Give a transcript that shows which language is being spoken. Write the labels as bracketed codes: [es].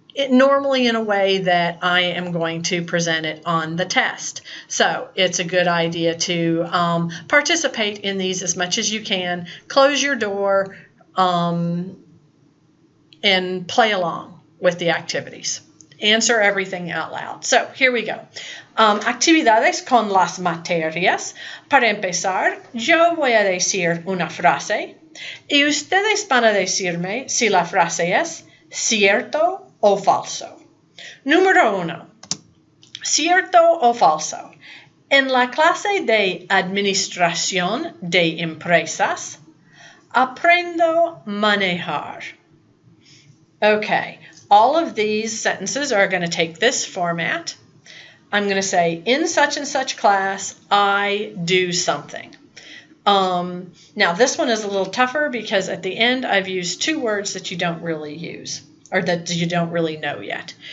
[en] Normally in a way that I am going to present it on the test. So it's a good idea to participate in these as much as you can. Close your door and play along with the activities. Answer everything out loud. So here we go. [es] Actividades con las materias. Para empezar, yo voy a decir una frase y ustedes van a decirme si la frase es cierto o falso. Número 1. ¿Cierto o falso? En la clase de administración de empresas, aprendo manejar. [en] Okay, all of these sentences are going to take this format. I'm going to say, in such and such class, I do something. Now, this one is a little tougher because at the end, I've used two words that you don't really use, or that you don't really know yet.